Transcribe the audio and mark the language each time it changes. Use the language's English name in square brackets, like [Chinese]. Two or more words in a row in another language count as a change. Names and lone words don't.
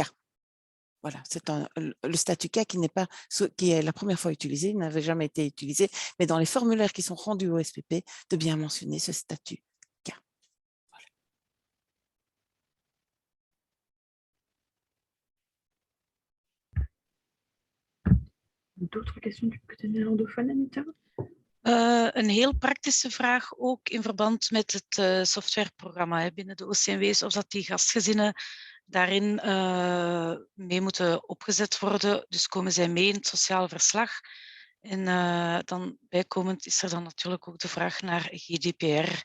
[French] Voilà, c'est le statut K qui est la première fois utilisé, il n'avait jamais été utilisé, mais dans les formulaires qui sont rendus au SPP, de bien mentionner ce statut K. Voilà. D'autres questions du côté néerlandophone, Anita? [Dutch] Een heel praktische vraag ook in verband met het softwareprogramma binnen de OCMW is of dat die gastgezinnen daarin mee moeten opgezet worden. Dus komen zij mee in het sociaal verslag. En dan bijkomend is er dan natuurlijk ook de vraag naar GDPR.